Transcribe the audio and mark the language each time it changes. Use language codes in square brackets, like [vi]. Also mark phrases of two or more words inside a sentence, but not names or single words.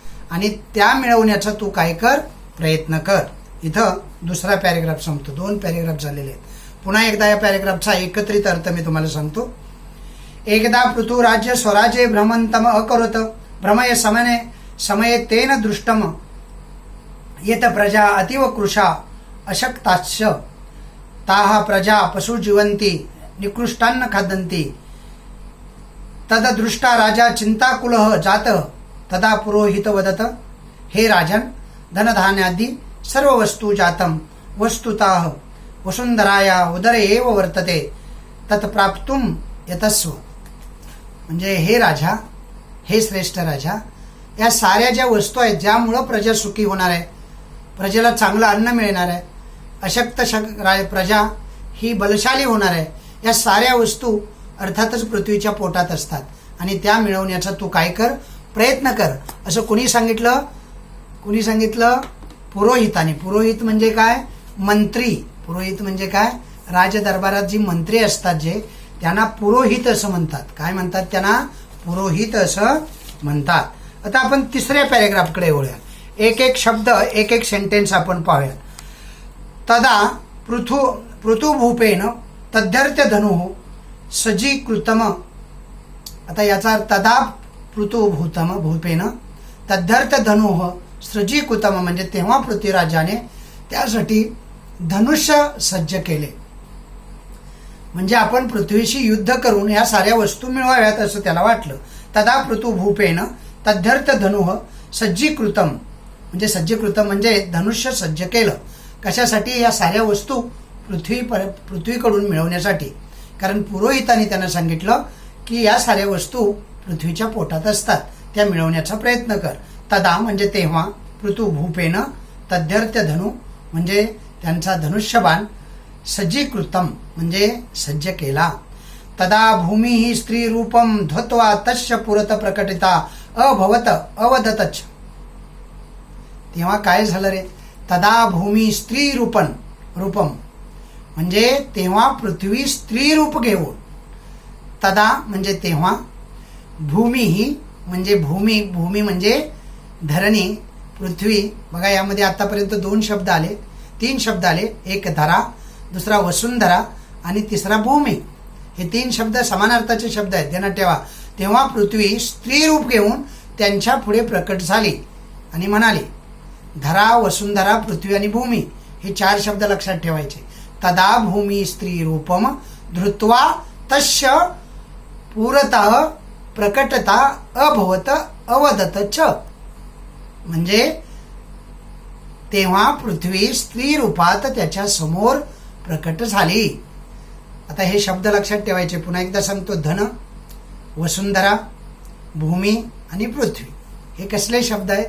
[mr] आणि त्या मिळवण्याचा तू काय कर, प्रयत्न कर. इथं दुसरा पॅरेग्राफ संपतो. 2 पॅरेग्राफ झालेले आहेत. पुन्हा एकदा या पॅरेग्राफचा एकत्रित अर्थ मी तुम्हाला सांगतो. [sa] एकदा पृथुराज्य स्वराज्ये भ्रमंतम अकरोत भ्रमय समये तेन दृष्टम येत प्रजा अतीव कृशा अशक्ताश्च ताः प्रजा पशु जीवन्ति निकृष्टान्न खादन्ति तददृष्टा राजा चिंताकुलः जातः तदा पुरोहित वदत हे राजन धनधान्यादि सर्व वस्तु जातम वस्तुतः वसुंधराया उदरे एव वर्तते तत्प्राप्तुम यतस्व. [mr] म्हणजे हे राजा, हे श्रेष्ठ राजा, या साऱ्या ज्या वस्तू आहेत ज्यामुळं प्रजा सुखी होणार आहे, प्रजेला चांगलं अन्न मिळणार आहे, अशक्त प्रजा ही बलशाली होणार आहे, या साऱ्या वस्तू अर्थातच पृथ्वीच्या पोटात असतात आणि त्या मिळवण्याचा तू काय कर, प्रयत्न कर. असं कुणी सांगितलं? कुणी सांगितलं? पुरोहिताने. पुरोहित म्हणजे काय? मंत्री. पुरोहित म्हणजे काय? राजदरबारात जी मंत्री असतात जे, त्यांना पुरोहित असं म्हणतात. काय म्हणतात त्यांना? पुरोहित असं म्हणतात. आता आपण तिसऱ्या पॅरेग्राफकडे वळूया. एक एक शब्द, एक एक सेंटेन्स आपण पाहूया. [sa] तदा पृथुभूपेन तद्यर्थ धनु सजीकृतम. [mr] आता याचा अर्थ [sa] तदा भूपेन तद्यर्थ धनु सजीकृतम [mr] म्हणजे तेव्हा पृथ्वीराजाने त्यासाठी धनुष्य सज्ज केले. म्हणजे आपण पृथ्वीशी युद्ध करून या साऱ्या वस्तू मिळवाव्यात असं त्याला वाटलं. [sa] तदा पृथुभूपेन तद्यर्थ धनु सज्जीकृतम [mr] म्हणजे सज्जीकृतम म्हणजे धनुष्य सज्ज केलं. कशासाठी? या साऱ्या वस्तू पृथ्वीकडून मिळवण्यासाठी. कारण पुरोहितांनी त्यांना सांगितलं की या साऱ्या वस्तू पृथ्वीच्या पोटात असतात, त्या मिळवण्याचा प्रयत्न कर. तदा म्हणजे तेव्हा, [sa] पृथुभूपेन तद्यर्थ धनु [mr] म्हणजे त्यांचा धनुष्यबाण, सज्जीकृतम म्हणजे सज्ज केला. [sa] तदा भूमी ही स्त्री रूपम धत्वा तस्य पुरत प्रकटिता अभवत अवदतच. [mr] तेव्हा काय झालं रे? [sa] तदा भूमी स्त्री रूपम [mr] म्हणजे तेव्हा पृथ्वी स्त्री रूप घेऊन, तदा म्हणजे तेव्हा, भूमी ही म्हणजे भूमी म्हणजे धरणी, पृथ्वी. बघा यामध्ये आतापर्यंत 2 शब्द आले, 3 शब्द आले. एक धरा, दुसरा वसुंधरा आणि तिसरा भूमी. हे 3 शब्द समानार्थाचे शब्द आहेत, ध्यानात ठेवा. तेव्हा पृथ्वी स्त्री रूप घेऊन त्यांच्या पुढे प्रकट झाली आणि म्हणाली. धरा, वसुंधरा, पृथ्वी आणि भूमी हे 4 शब्द लक्षात ठेवायचे. [sa] तदा भूमी स्त्री रूपम धृत्वा तस्य पुरतः प्रकटता अभवत अवदत च. [mr] म्हणजे तेव्हा पृथ्वी स्त्री रूपात त्याच्या समोर प्रकट झाली. आता हे शब्द लक्षात ठेवायचे. पुन्हा एकदा सांगतो. धन, वसुंधरा, भूमी आणि पृथ्वी हे कसले शब्द आहेत?